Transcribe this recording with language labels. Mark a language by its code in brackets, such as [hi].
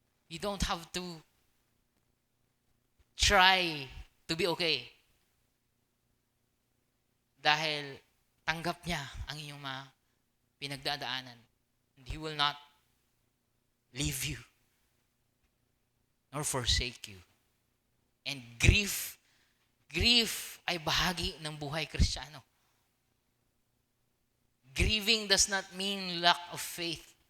[en] You don't have to try to be okay. [tl] Dahil tanggap niya ang inyong mga pinagdadaanan. [en] And He will not leave you nor forsake you. [tl] And grief ay bahagi ng buhay Kristiyano. [en] Grieving does not mean lack of faith.